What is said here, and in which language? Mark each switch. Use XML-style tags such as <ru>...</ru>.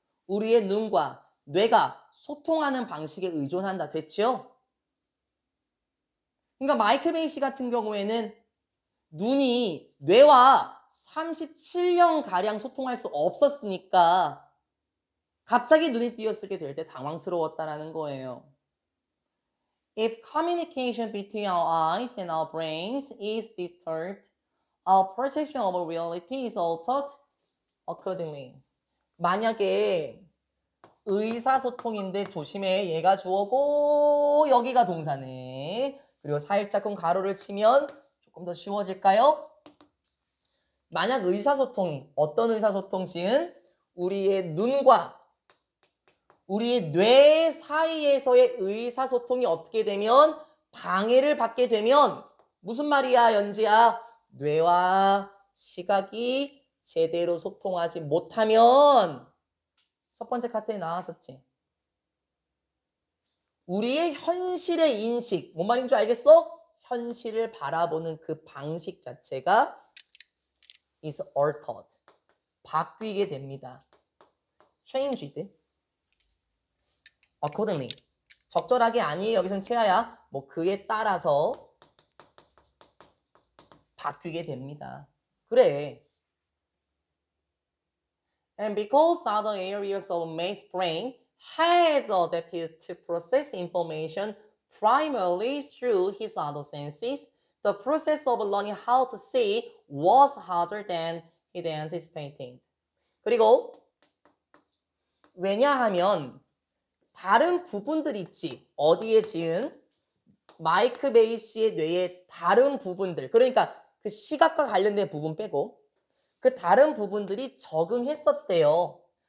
<ko>우리의 눈과 뇌가 소통하는 방식에 의존한다. 됐죠? 그러니까 마이클 베이시 같은 경우에는 눈이 뇌와 37년가량 소통할 수 없었으니까 갑자기 눈이 띄었을 될 때 당황스러웠다라는 거예요.</ko> <en>If communication between our eyes and our brains is disturbed, our perception of reality is altered accordingly.</en> <ko>만약에 의사소통인데 조심해. 얘가 주어고 여기가 동사네. 그리고 살짝금 가로를 치면 조금 더 쉬워질까요? 만약 의사소통이 어떤 의사소통 지은 우리의 눈과 우리의 뇌 사이에서의 의사소통이 어떻게 되면 방해를 받게 되면 무슨 말이야 연지야? 뇌와 시각이 제대로 소통하지 못하면 첫 번째 카트에 나왔었지. 우리의 현실의 인식, 뭔 말인 줄 알겠어? 현실을 바라보는 그 방식 자체가</ko> <en>is altered.</en> <ko>바뀌게 됩니다.</ko> <en>changed. accordingly.</en> <ko>적절하게 아니 여기선 채아야. 뭐 그에 따라서 바뀌게 됩니다. 그래.</ko> <en>And because other areas of May's brain had adapted to process information primarily through his other senses, the process of learning how to see was harder than he anticipated.</en> <ko>그리고 왜냐하면 다른 부분들 있지. 어디에 지은? 마이크 베이시의 뇌의 다른 부분들. 그러니까 그 시각과 관련된 부분 빼고 그 다른 부분들이 적응했었대요.</ko>